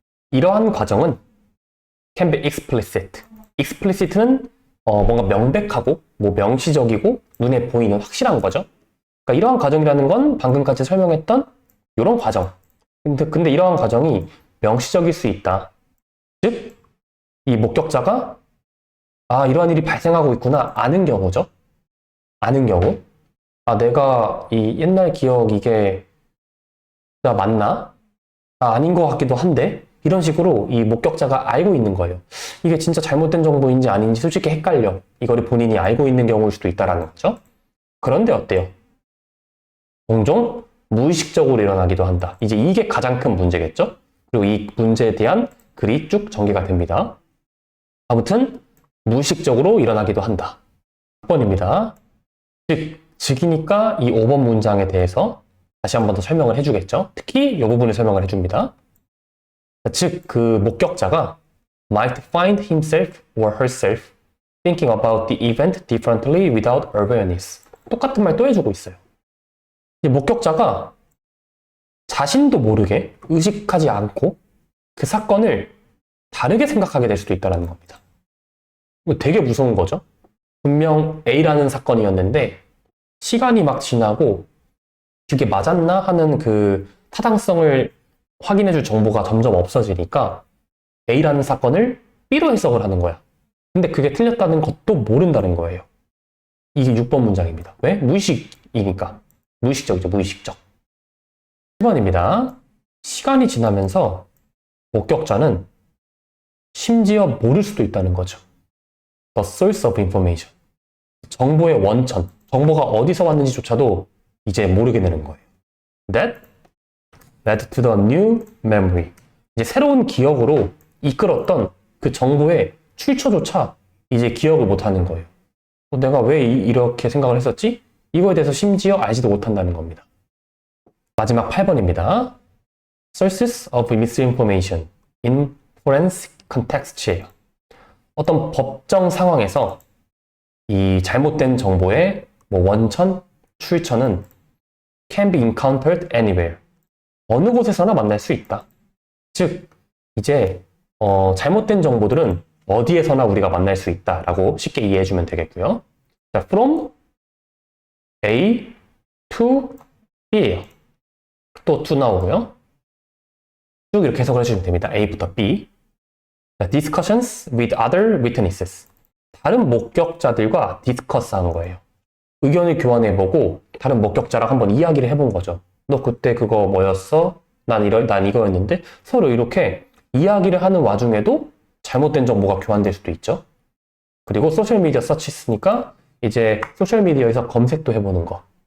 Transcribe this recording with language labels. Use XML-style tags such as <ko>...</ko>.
<ko>이러한 과정은</ko> <en>can be explicit.</en> <ko>explicit는 뭔가 명백하고 명시적이고 눈에 보이는 확실한 거죠. 그러니까 이러한 과정이라는 건 방금까지 설명했던 이런 과정. 근데 이러한 과정이 명시적일 수 있다. 즉, 이 목격자가 이러한 일이 발생하고 있구나 아는 경우죠. 아는 경우. 내가 이 옛날 기억 이게 진짜 맞나? 아닌 것 같기도 한데 이런 식으로 이 목격자가 알고 있는 거예요. 이게 진짜 잘못된 정보인지 아닌지 솔직히 헷갈려. 이거를 본인이 알고 있는 경우일 수도 있다라는 거죠. 그런데 어때요? 종종 무의식적으로 일어나기도 한다. 이제 이게 가장 큰 문제겠죠? 그리고 이 문제에 대한 글이 쭉 전개가 됩니다. 아무튼 무의식적으로 일어나기도 한다. 6번입니다. 즉이니까 이 5번 문장에 대해서 다시 한 번 더 설명을 해주겠죠? 특히 이 부분을 설명을 해줍니다. 즉, 그 목격자가</ko> <en>might find himself or herself thinking about the event differently without awareness.</en> <ko>똑같은 말 또 해주고 있어요. 이 목격자가 자신도 모르게 의식하지 않고 그 사건을 다르게 생각하게 될 수도 있다는 겁니다. 이거 되게 무서운 거죠? 분명 A라는 사건이었는데 시간이 막 지나고 그게 맞았나 하는 그 타당성을 확인해줄 정보가 점점 없어지니까 A라는 사건을 B로 해석을 하는 거야. 근데 그게 틀렸다는 것도 모른다는 거예요. 이게 6번 문장입니다. 왜? 무의식이니까. 무의식적이죠, 무의식적. 7번입니다. 시간이 지나면서 목격자는 심지어 모를 수도 있다는 거죠.</ko> <en>The source of information.</en> <ko>정보의 원천, 정보가 어디서 왔는지조차도 이제 모르게 되는 거예요.</ko> <en>That led to the new memory.</en> <ko>이제 새로운 기억으로 이끌었던 그 정보의 출처조차 이제 기억을 못하는 거예요. 내가 왜 이렇게 생각을 했었지? 이거에 대해서 심지어 알지도 못한다는 겁니다. 마지막 8번입니다.</ko> <en>Sources of misinformation in forensic context예요.</en> <ko>어떤 법정 상황에서 이 잘못된 정보의 원천, 출처는</ko> <en>can be encountered anywhere.</en> <ko>어느 곳에서나 만날 수 있다. 즉, 이제 잘못된 정보들은 어디에서나 우리가 만날 수 있다라고 쉽게 이해해주면 되겠고요.</ko> <en>자, from A to B예요.</en> <ko>또 to 나오고요. 쭉 이렇게 해석을 해주시면 됩니다. A부터 B.</ko> <en>자, discussions with other witnesses.</en> <ko>다른 목격자들과 디스커스 한 거예요. 의견을 교환해보고 다른 목격자랑 한번 이야기를 해본 거죠. 너 그때 그거 뭐였어? 난 이거였는데 서로 이렇게 이야기를 하는 와중에도 잘못된 정보가 교환될 수도 있죠. 그리고 소셜미디어 서치 쓰니까 이제 소셜미디어에서 검색도 해보는 거.</ko>